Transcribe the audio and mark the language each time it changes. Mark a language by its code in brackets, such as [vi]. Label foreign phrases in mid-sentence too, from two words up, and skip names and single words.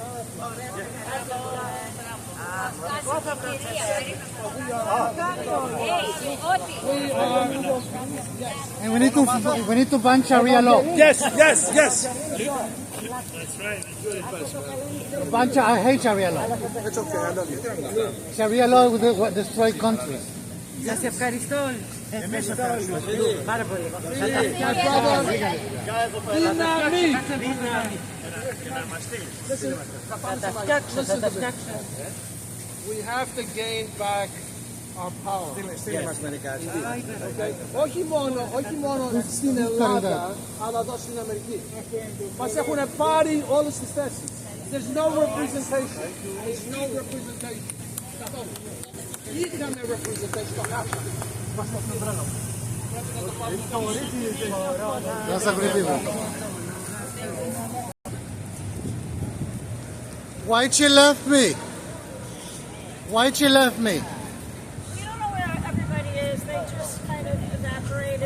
[en] And we need to ban Sharia law. Yes. That's right. I hate Sharia law. It's okay, I love you. Sharia law will destroy countries. [el] Σας ευχαριστώ. Πάρα πολύ. [en] We have to gain back our power. [el] Όχι μόνο στην Ελλάδα, αλλά εδώ στην Αμερική. Μας έχουν πάρει όλες τις θέσεις. [en] There's no representation. There's no representation. [el] Είχαμε representation στο χάρτη. Μας το φευρένω. [en] That's a great people. Why'd she left me? Why'd she left me? We don't know where everybody is. They just kind of evaporated.